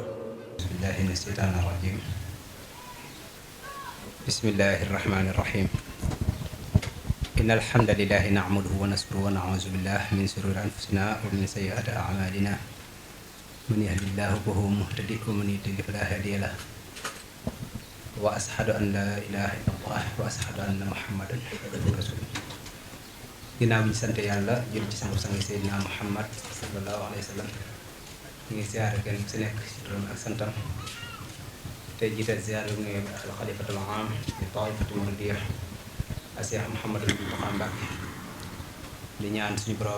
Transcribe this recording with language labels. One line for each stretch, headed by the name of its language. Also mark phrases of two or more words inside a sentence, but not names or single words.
Arabic: بسم الله من الشيطان الرجيم بسم الله الرحمن الرحيم إن الحمد لله نعمده ونشكره ونعوذ بالله من شرور أنفسنا ومن سيئات أعمالنا من يهد الله فهو مهتدي ومن يضلل فلا هادي له وأشهد أن لا إله إلا الله وأشهد أن محمدا عبده ورسوله
Wolof: ginnaaw bi ñu sant yàlla jël ci sangu-sang Seydina Muhammad
Arabic: صلى الله عليه وسلم
Wolof: ñu ngi ziyaare kenn ku si nekk si turam ak santam tey jiital ziyaare bi nuyu
Arabic: الخليفة العام
Wolof: di
Arabic: الطائفة المريدية
Wolof: Cheikh Mouhamadou Mountakha Mbacké di ñaan suñu borom